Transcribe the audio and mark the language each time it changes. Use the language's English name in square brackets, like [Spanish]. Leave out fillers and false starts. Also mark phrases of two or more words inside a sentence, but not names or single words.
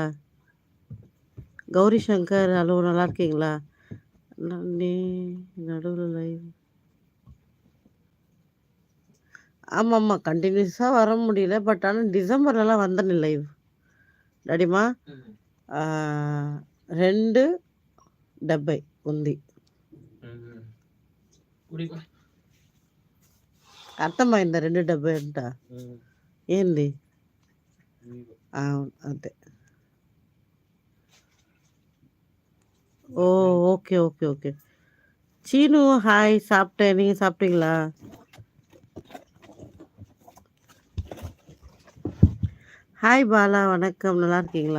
[Tamil] கௌரி சங்கர் ஹலோ, நல்லா இருக்கீங்களா? நடுவில் லைவ். ஆமாம்மா கண்டினியூஸாக வர முடியல, பட் ஆனால் டிசம்பர்லலாம் வந்தேன் லைவ் டாடிமா. [Telugu] 2 డెబ్బై ఉంది. అర్థమైందా? 2.70 అంట ఏంది? అంతే. [Tamil] ஓ ஓகே ஓகே ஓகே. சீனு ஹாய், சாப்பிட்டேன். நீங்கள் சாப்பிட்டீங்களா? ஹாய் பாலா, வணக்கம். நல்லா இருக்கீங்களா?